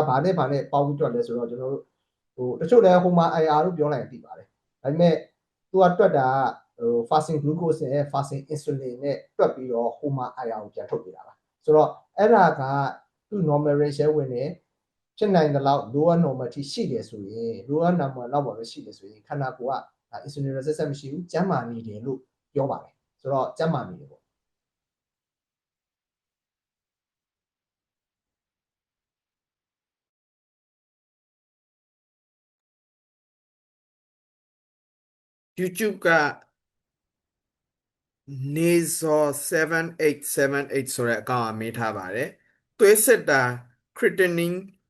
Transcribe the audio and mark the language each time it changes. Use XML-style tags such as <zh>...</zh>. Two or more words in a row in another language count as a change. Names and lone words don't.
<my>ဘာနဲ့ပေါင်းပြီးတွက်လဲဆိုတော့ကျွန်တော်တို့တချို့လည်း HOMA IR လို့ပြောလိုက်ရင်သိပါတယ်ဒါပေမဲ့သူကတွက်တာ</my> <en>fasting glucose</en> <my>နဲ့</my> <en>fasting insulin</en> <my>နဲ့တွက်ပြီးတော့ HOMA IR ကိုပြန်ထုတ်ပေးတာပါဆိုတော့အဲ့ဒါကသူ့</my> <en>normal range</en> <my>ဝင်နေဖြစ်နိုင်တဲ့လောက်</my> <en>lower normal</en> <my>ထိရှိတယ်ဆိုရင်</my> <en>lower normal</en> <my>လောက်ပါပဲရှိတယ်ဆိုရင်ခန္ဓာကိုယ်က</my> <en>insulin resistant</en> <my>မရှိဘူးကျန်းမာနေတယ်လို့ပြောပါတယ်ဆိုတော့ကျန်းမာနေတယ်ပေါ့ YouTube ကနေဇော7878ဆိုတဲ့အကောင့်အမေးထားပါတယ်သွေးစစ်တာ creatinine</my>